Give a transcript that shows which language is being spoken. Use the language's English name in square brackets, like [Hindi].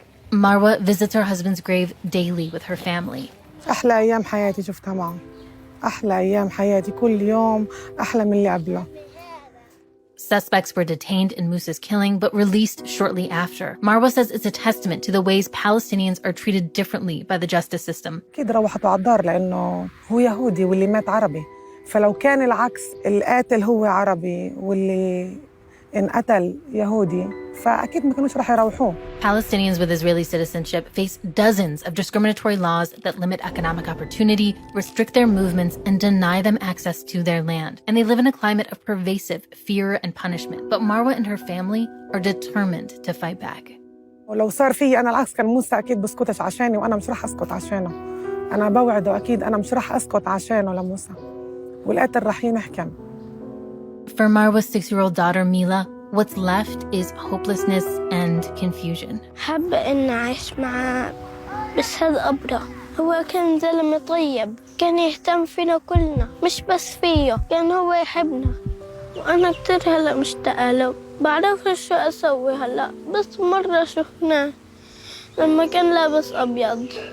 [English] Marwa visits her husband's grave daily with her family. [Arabic] أحلى أيام حياتي شفتها معه أحلى أيام حياتي كل يوم أحلى من اللي قبله. [English] Suspects were detained in Musa's killing, but released shortly after. Marwa says it's a testament to the ways Palestinians are treated differently by the justice system. [Arabic] أكيد روحت على الدار لأنه هو يهودي واللي مات عربي. فلو كان العكس القاتل هو عربي واللي انقتل يهودي فأكيد ما كانوش رح يروحوه. [English] Palestinians with Israeli citizenship face dozens of discriminatory laws that limit economic opportunity, restrict their movements, and deny them access to their land. And they live in a climate of pervasive fear and punishment. But Marwa and her family are determined to fight back. [Arabic] ولو صار في أنا العكس كان موسى أكيد بسكتش عشاني وأنا مش رح أسكت عشانه. أنا بوعده أكيد أنا مش رح أسكت عشانه لموسى. والقاتل رح ينحكم. [English] For Marwa's 6-year-old daughter, Mila, what's left is hopelessness and confusion. [Arabic] حابة إني أعيش معاه بس هذا أبرة هو كان زلمة طيب كان يهتم فينا كلنا مش بس فيه كان هو يحبنا وأنا كتير هلأ مشتاقة له بعرفش شو أسوي هلأ بس مرة شفناه لما كان لابس أبيض